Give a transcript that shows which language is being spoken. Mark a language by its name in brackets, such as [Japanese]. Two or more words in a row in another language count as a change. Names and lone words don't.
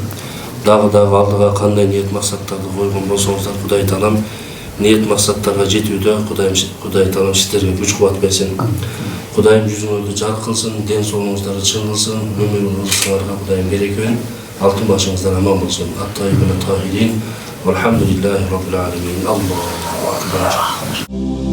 [Kyrgyz] Дагы алдыга кандай ниет максаттарды койгон болсоңуздар, Кудай таалам ниет максаттарга жетүүдө Кудай таалам сиздерге күч кубат берсин. Кудайым жүзүңөрдү жарык кылсын, ден соолугуңуздарды чың кылсын, өмүр рызкыңарга Кудайым береке берсин. Алтын башыңыздар аман болсун. [Arabic] الطيبين الطاهرين. والحمد لله رب العالمين. الله أكبر.